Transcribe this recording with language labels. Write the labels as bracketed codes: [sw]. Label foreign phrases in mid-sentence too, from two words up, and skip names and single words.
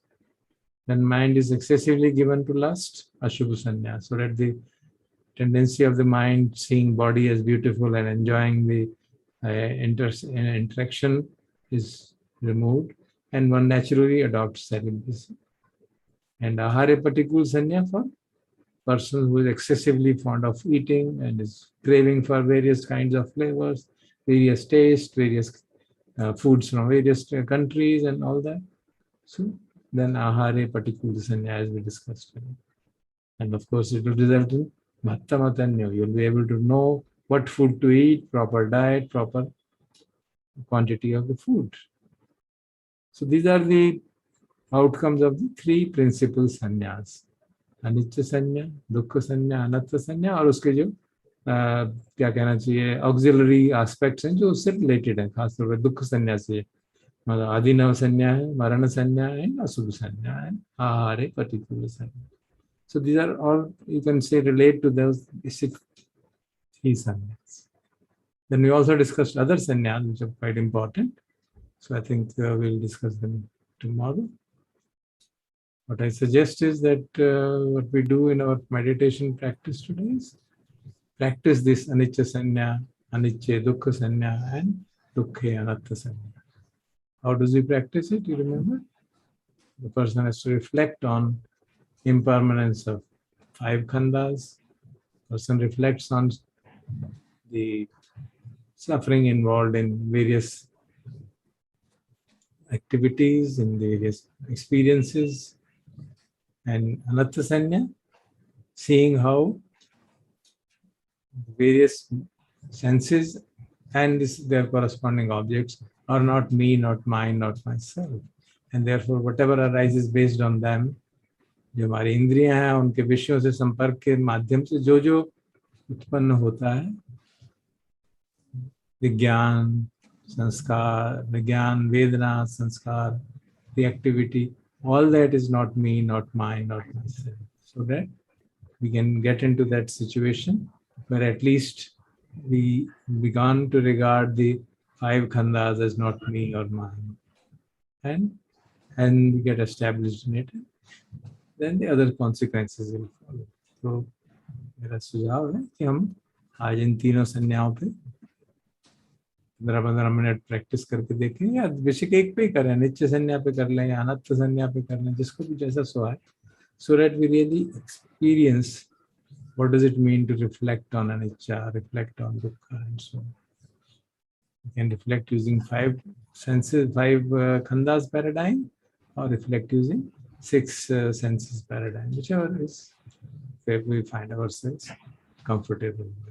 [en] When mind is excessively given to lust, [pi] ashubha sannyas, [en] so that the tendency of the mind seeing body as beautiful and enjoying the interaction is removed, and one naturally adopts celibacy. And [pi] ahare patikul sanya [en] for person who is excessively fond of eating and is craving for various kinds of flavors, various tastes, various foods from various countries and all that. [pi] So then ahare patikul sanya, [en] as we discussed. And of course it will result in bhattamatanya. You'll be able to know what food to eat, proper diet, proper quantity of the food. So these are the outcomes of the three principal sannyas. [hi] अनित्य संज्ञा, दुख संज्ञा, अनत्थ संज्ञा, और उसके जो क्या कहना चाहिए [en] auxiliary aspects [hi] हैं जो उससे रिलेटेड है, खासतौर पर दुख संज्ञा से, मतलब आदिनव संज्ञा है, मरण संज्ञा है, अशुभ संज्ञा है, [pi] आहारे प्रतिकूल संज्ञा. [en] So these are all, you can say, relate to those basic three sannyas. Then we also discussed other sannyas which are quite important. So I think we'll discuss them tomorrow. What I suggest is that what we do in our meditation practice today is practice this [pi] anicca sanya, anicca dukkha sanya, [en] and [pi] dukkhe anatta sanya. [en] How does he practice it? You remember? The person has to reflect on impermanence of five khandhas. Person reflects on the suffering involved in various activities, in various experiences. And anatta sanya, seeing how various senses and their corresponding objects are not me, not mine, not myself. And therefore whatever arises based on them, [hi] जो हमारी इंद्रियां हैं उनके विषयों से संपर्क के माध्यम से जो जो उत्पन्न होता है, विज्ञान, संस्कार, विज्ञान, वेदना, संस्कार, [en] the activity, all that is not me, not mine, not myself. So that we can get into that situation where at least we began to regard the five khandhas as not me or mine, and we get established in it. Then the other consequences will follow. [hi] So मेरा सुझाव है कि हम आज इन तीनों संज्ञाओं पे 15-15 मिनट प्रैक्टिस करके देखें, या बेशक एक पे ही करें, नित्य संज्ञा पे कर लें या अनत्थ संज्ञा पे कर लें, जिसको भी जैसा सुहा है, [en] so that we really experience what does it mean to reflect on anicca, reflect on dukkha, and so on. You can reflect using five senses, five khandhas paradigm, or reflect using six senses paradigm, whichever is where we find ourselves comfortable with.